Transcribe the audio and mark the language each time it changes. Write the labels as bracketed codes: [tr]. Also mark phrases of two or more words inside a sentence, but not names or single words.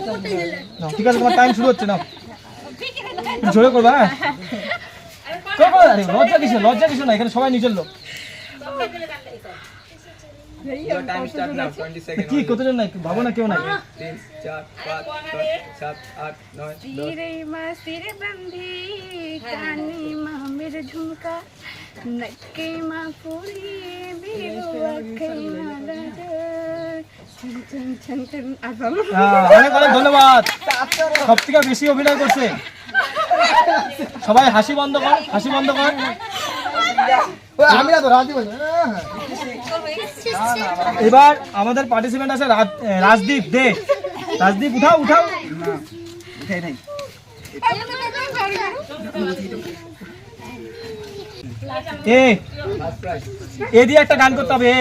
[bn] ঠিক আছে, তোমার টাইম শুরু হচ্ছে না, জোরে করবা। হ্যাঁ, আরে লজ্জা কিছু না, এখানে সবাই নিজের লোক। কি কতজন নাই ভাবো না, কেউ নাই। 3 4 5 6 7 8 9 [ne] सिरेमा सिर बंधी कानीमा मेरो झुमका नक्केमा फुली मेरो आँखैमा गजर छन छन छन आफाम। [bn] অনেক অনেক ধন্যবাদ। সব থেকে বেশি অভিনয় করছে। সবাই হাসি বন্ধ কর, হাসি বন্ধ কর। এবার আমাদের পার্টিসিপেন্ট আছে রাজদীপ দে। রাজদীপ উঠাও উঠাও। এ দিয়ে একটা গান করতে হবে।